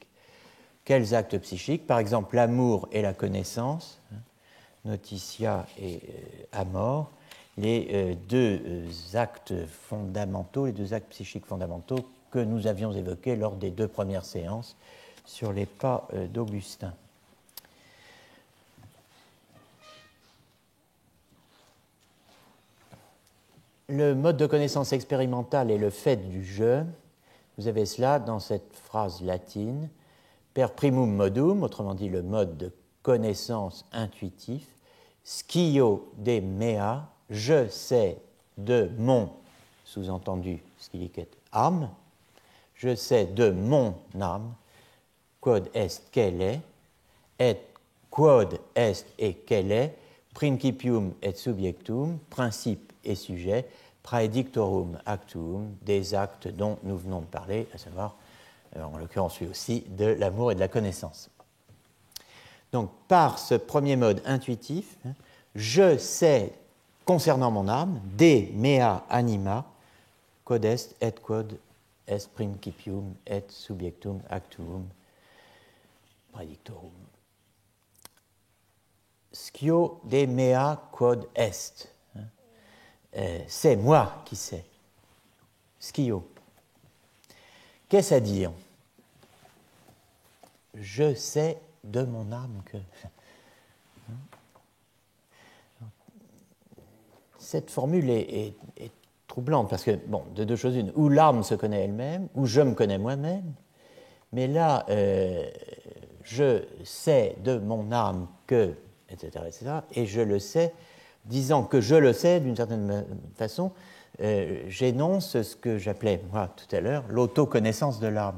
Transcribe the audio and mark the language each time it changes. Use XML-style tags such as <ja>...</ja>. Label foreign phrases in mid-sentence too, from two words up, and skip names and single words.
<fr>Quels actes psychiques ? Par exemple, l'amour et la connaissance,</fr> <la>notitia et amor,</la> <fr>les deux actes fondamentaux, les deux actes psychiques fondamentaux que nous avions évoqués lors des deux premières séances sur les pas d'Augustin. Le mode de connaissance expérimentale est le fait du je. Vous avez cela dans cette phrase latine,</fr> <la>per primum modum,</la> <fr>autrement dit le mode de connaissance intuitif,</fr> <la>scio de mea,</la> <fr>je sais de mon, sous-entendu, scilicet âme, je sais de mon âme,</fr> <la>quod est</la> <fr>qu'elle est, et</fr> <la>quod est</la> <fr>et qu'elle est,</fr> <la>principium et subjectum,</la> <fr>principe et sujet,</fr> <la>praedictorum actum,</la> <fr>des actes dont nous venons de parler, à savoir, en l'occurrence lui aussi, de l'amour et de la connaissance. Donc, par ce premier mode intuitif, je sais concernant mon âme,</fr> <la>de mea anima, quod est et quod est principium et subjectum actum praedictorum. Scio de mea quod est.</la> <fr>C'est moi qui sais. Scio. Qu'est-ce à dire ? Je sais de mon âme que... Cette formule est troublante parce que, bon, de deux choses une, ou l'âme se connaît elle-même, ou je me connais moi-même, mais là, je sais de mon âme que, etc., et je le sais, disant que je le sais d'une certaine façon, j'énonce ce que j'appelais, moi, tout à l'heure, l'autoconnaissance de l'âme.</fr>